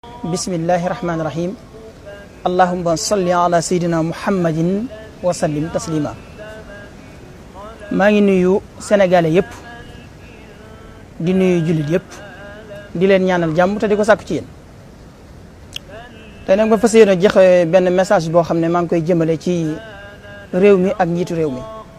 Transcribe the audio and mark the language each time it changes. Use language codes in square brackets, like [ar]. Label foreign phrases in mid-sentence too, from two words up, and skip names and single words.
[ar] بسم الله الرحمن الرحيم اللهم صل على سيدنا محمد وسلم تسليما. [wo] maa ngi nuyu sénégalais yëpp di nuyu jullit yëpp di leen ñaanal jàmm te di ko sàkku ci yéen. te nag ma fas yéene joxe benn message boo xam ne maa ngi koy jëmale ci réew mi ak njiitu réew mi.